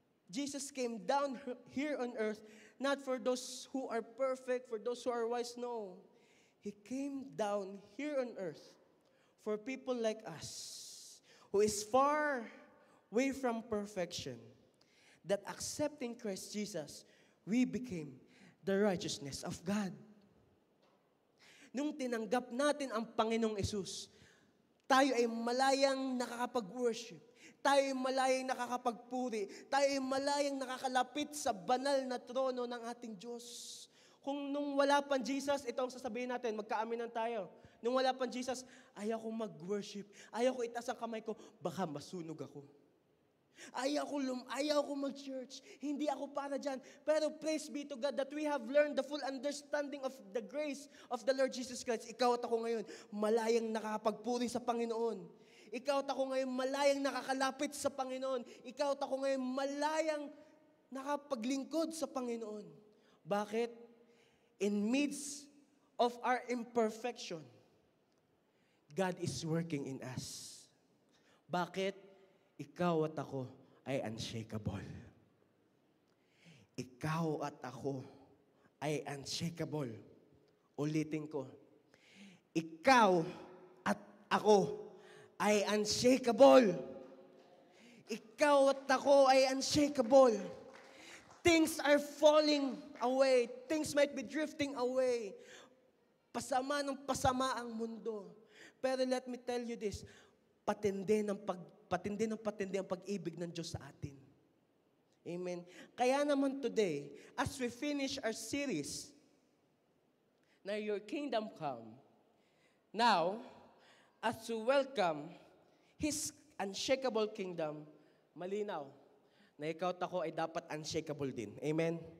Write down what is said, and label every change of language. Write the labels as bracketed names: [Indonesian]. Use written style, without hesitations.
[English] Jesus came down here on earth, not for those who are perfect, for those who are wise, no. He came down here on earth for people like us, who is far away from perfection, that accepting Christ Jesus, we became the righteousness of God. [Filipino] Nung tinanggap natin ang Panginoong Yesus, tayo ay malayang nakakapag-worship. Tayo ay malayang nakakapagpuri. Tayo ay malayang nakakalapit sa banal na trono ng ating Diyos. Kung nung wala pang Jesus, ito ang sasabihin natin, magkaaminan tayo. Nung wala pang Jesus, ayaw ko mag-worship. Ayaw ko itaas ang kamay ko, baka masunog ako. Ayaw ko mag-church. Hindi ako para dyan. [English] Pero praise be to God that we have learned the full understanding of the grace of the Lord Jesus Christ. [Filipino] Ikaw at ako ngayon, malayang nakakapagpuri sa Panginoon. Ikaw at ako ngayon, malayang nakakalapit sa Panginoon. Ikaw at ako ngayon, malayang nakapaglingkod sa Panginoon. Bakit? [English] In midst of our imperfection, God is working in us. [Filipino] Bakit? Ikaw at ako ay unshakable. Ikaw at ako ay unshakable. Ulitin ko. Ikaw at ako ay unshakable. Ikaw at ako ay unshakable. [English] Things are falling away. Things might be drifting away. [Filipino] Pasama ng pasama ang mundo. Pero [English] let me tell you this, [Filipino] patindi ng pag-ibig ng Diyos sa atin. Amen. Kaya naman [English] today, as we finish our series, na Your Kingdom Come, now, as we welcome His unshakable kingdom, [Filipino] malinaw, na ikaw at ako ay dapat unshakable din. [English] Amen.